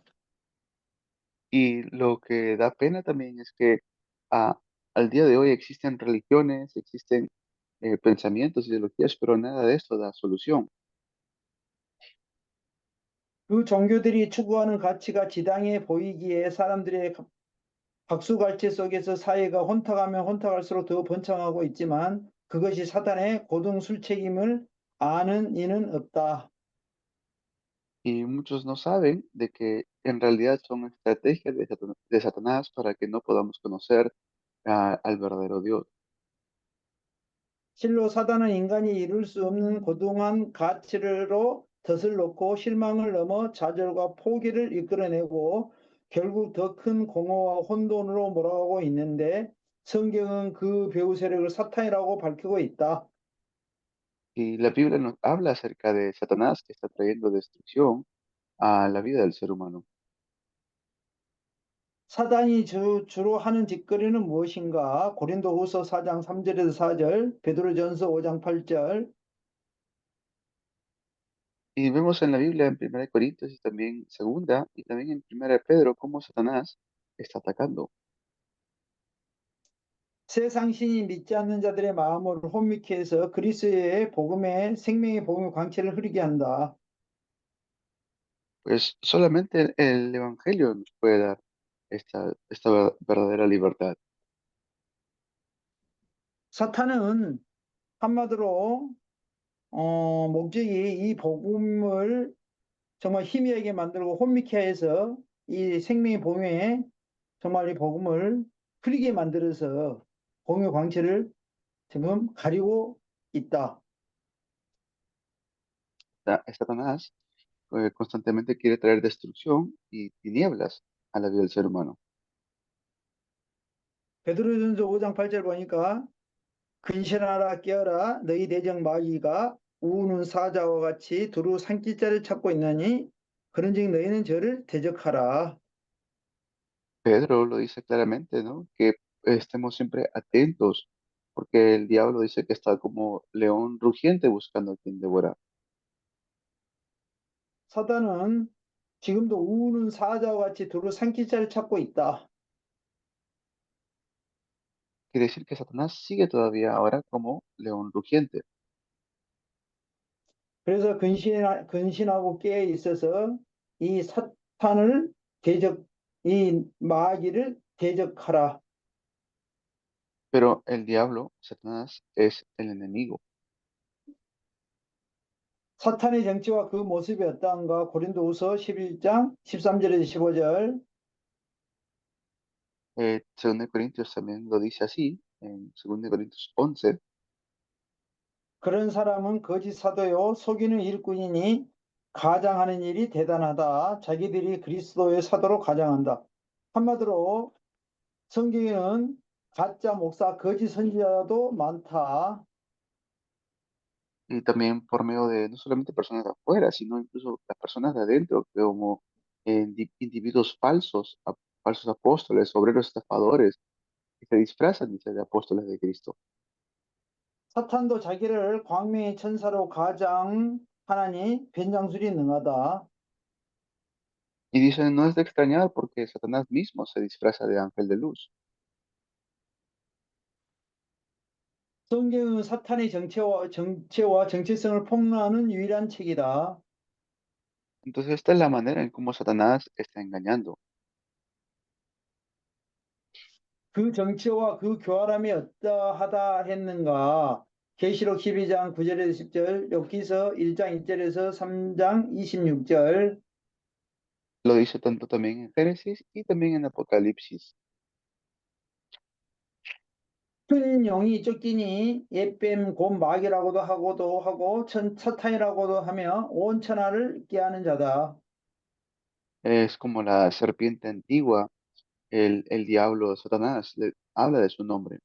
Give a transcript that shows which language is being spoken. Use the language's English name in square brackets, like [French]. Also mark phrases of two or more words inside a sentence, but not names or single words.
[Spanish] Y lo que da pena también es que al día de hoy existen religiones, existen pensamientos, ideologías, pero nada de esto da solución. [Korean] 그 종교들이 추구하는 가치가 지당해 보이기에 사람들의 박수갈채 속에서 사회가 혼탁하면 혼탁할수록 더 번창하고 있지만 그것이 사탄의 고등술책임을 아는 이는 없다. [Spanish] Y muchos no saben de que en realidad son estrategias de Satanás para que no podamos conocer al verdadero Dios. [Korean] 실로 사단은 인간이 이룰 수 없는 고등한 가치로 덫을 놓고 실망을 넘어 좌절과 포기를 이끌어내고 결국 더 큰 공허와 혼돈으로 몰아가고 있는데 성경은 그 배후 세력을 사탄이라고 밝히고 있다. [Spanish] Y la Biblia nos habla acerca de Satanás que está trayendo destrucción a la vida del ser humano. [Korean] 사단이 주로 하는 짓거리는 무엇인가? 고린도후서 4장 3절에서 4절, 베드로전서 5장 8절, [Spanish] Y vemos en la Biblia, en Primera de Corintios y también Segunda, y también en Primera de Pedro, cómo Satanás está atacando. [Korean] 세상 신이 믿지 않는 자들의 마음을 혼미케 해서 그리스도의 복음의 생명의 복음의 광채를 흐리게 한다. [Spanish] Pues solamente el Evangelio nos puede dar esta verdadera libertad. [Korean] 사탄은 한마디로 목적이 이 복음을 정말 희미하게 만들고 혼미케 해서 이 생명의 복음에 정말 이 복음을 흐리게 만들어서 복음의 광채를 지금 가리고 있다. [Spanish] Satanás constantemente quiere traer destrucción y tinieblas a la vida del ser humano. [Korean] 베드로전서 5장 8절 보니까 근신하라 깨어라 너희 대적 마귀가 우는 사자와 같이 두루 삼킬 자를 찾고 있나니 그런즉 너희는 저를 대적하라. [Spanish] Pedro lo dice claramente, ¿no? Que estemos siempre atentos, porque el diablo dice que está como león rugiente buscando a quien devorar. [Korean] 사단은 지금도 우는 사자와 같이 두루 삼킬 자를 찾고 있다. [Spanish] Quiere decir que Satanás sigue todavía ahora como león rugiente. [Korean] 그래서 근신하고 깨어 있어서 이 사탄을 이 마귀를 대적하라. [Spanish] Pero el diablo, Satanás, es el enemigo. [Korean] 사탄의 정치와 그 모습이 어떠한가? 고린도후서 11장 13절에서 15절. [Spanish] 2 Corintios también lo dice así, en 2 Corintios 11, [Korean] 그런 사람은 거짓 사도요 속이는 일꾼이니 가장하는 일이 대단하다. 자기들이 그리스도의 사도로 가장한다. 한마디로 성경에는 가짜 목사, 거짓 선지자도 많다. [Spanish] y también por medio de no solamente personas de afuera, sino incluso las personas de adentro, como individuos falsos, falsos apóstoles, obreros estafadores, que se disfrazan dice, de apóstoles de Cristo. [Korean] 사탄도 자기를 광명의 천사로 가장하나니 변장술이 능하다. [Spanish] Y dicen, no es de extrañar porque Satanás mismo se disfraza de ángel de luz. [Korean] 성경은 사탄의 정체와 정체성을 폭로하는 유일한 책이다. [Spanish] Entonces esta es la manera en cómo Satanás está engañando. [Korean] 그 정체와 그 교활함이 어떠하다 했는가? 계시록 12장 9절에서 10절, 욥기서 1장 1절에서 3장 26절. [Spanish] Lo dice tanto también en Génesis y también en Apocalipsis. [Korean] 큰 용이 쫓기니 옛뱀 곧 마귀라고도 하고 사탄이라고도 하며 온 천하를 깨하는 자다. [Spanish] Es como la serpiente antigua, el diablo Satanás, habla de su nombre.